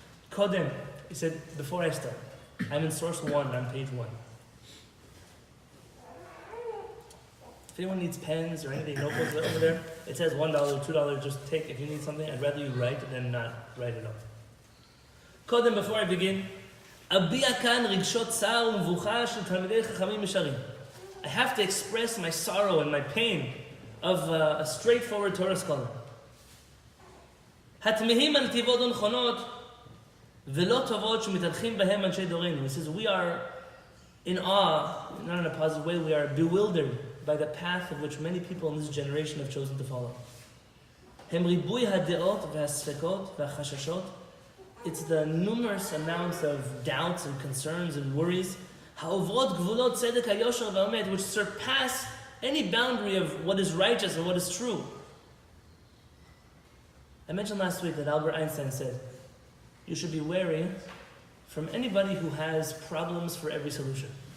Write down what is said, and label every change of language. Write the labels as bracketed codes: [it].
[en] Kodem, he said, before I start, I'm in source 1 on page 1. If anyone needs pens or anything, notebooks over there, it says $1, $2, just take if you need something. I'd rather you write than not write it up. [he] Kodem, [en] before I begin, [he] אביע כאן רגשות צער ומבוכה של תלמידי חכמים ישרים. [en] I have to express my sorrow and my pain of a straightforward Torah scholar. [he] התמהים על נתיבות ונכונות ולא טובות שמתהלכים בהם אנשי דורנו. [en] He says, we are in awe, not in a positive way, we are bewildered by the path of which many people in this generation have chosen to follow. [he] הם ריבוי הדעות והספקות והחששות. [en] It's the numerous amounts of doubts and concerns and worries [he] העוברות גבולות צדק היושר והאמת, [en] which surpass any boundary of what is righteous and what is true. I mentioned last week that Albert Einstein said, you should be wary from anybody who has problems for every solution.